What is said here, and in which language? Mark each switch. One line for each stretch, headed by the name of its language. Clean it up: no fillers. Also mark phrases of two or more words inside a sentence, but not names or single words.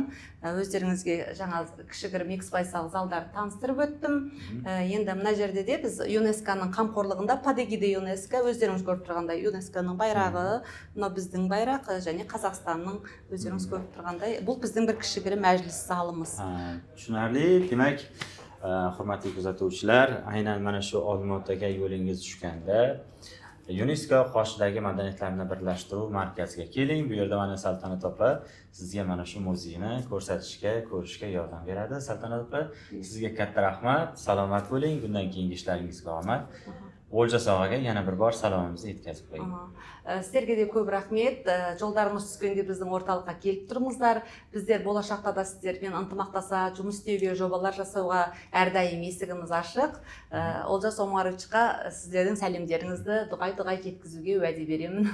Kazakh: Өздеріңізге жаңа кішігірім экспозициялық залдарды таныстырып өттім. Енді мына жерде де біз ЮНЕСКО-ның қамқорлығында, Падегиде ЮНЕСКО, өздеріңіз көріп тұрғандай ЮНЕСКО-ның байрағы, мынау біздің байрақ және Қазақстанның өздеріңіз көріп тұрғандай, бұл біздің бір кішігірім мәжіліс залымыз.
Uzbek: Tushunarli. Demak, hurmatli kuzatuvchilar, aynan mana shu Olmaotaga yo'lingiz tushganda UNESCO qoshidagi madaniyatlarni birlashtiruv markaziga keling. Bu yerda mana Saltanat opa sizga mana shu muzeyni ko'rishga yordam beradi. Saltanat opa, sizga katta rahmat, salomat bo'ling. Bundan keyingi ishlaringizga omad. Oljas og'aga yana bir bor salomimizni yetkazib qo'ying.
Kazakh: Сіздерге де көп рахмет. Жолдарыңыз түскенде біздің орталыққа келіп тұрыңыздар. Біздер болашақта да сіздермен ынтымақтаса жұмыс істеуге, жобалар жасауға әрдайым есігіміз ашық. Олжас Омаровичқа сіздердің сәлемдеріңізді дұғай жеткізуге уәде беремін.